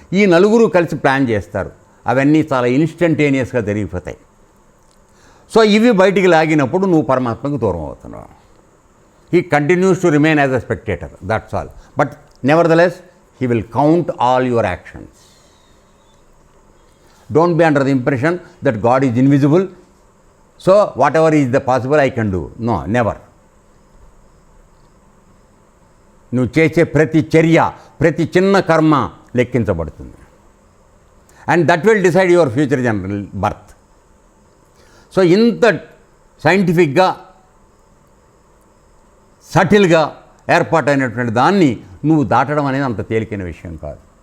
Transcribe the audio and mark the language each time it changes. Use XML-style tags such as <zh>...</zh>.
<te>ఈ నలుగురు కలిసి ప్లాన్ చేస్తారు. అవన్నీ చాలా ఇన్స్టంటేనియస్గా జరిగిపోతాయి. సో ఇవి బయటికి లాగినప్పుడు నువ్వు పరమాత్మకు దూరం అవుతున్నావు.</te> <en>He continues to remain as a spectator, that's all. But nevertheless he will count all your actions. Don't be under the impression that God is invisible, so whatever is the possible I can do. No, never.</en> <te>నువ్వు చేసే ప్రతి చర్య, ప్రతి చిన్న కర్మ లెక్కించబడుతుంది.</te> <en>And that will decide your future general birth.</en> <te>So ఇంత సైంటిఫిక్గా సటిల్గా ఏర్పాటైనటువంటి దాన్ని నువ్వు దాటడం అనేది అంత తేలికైన విషయం కాదు.</te>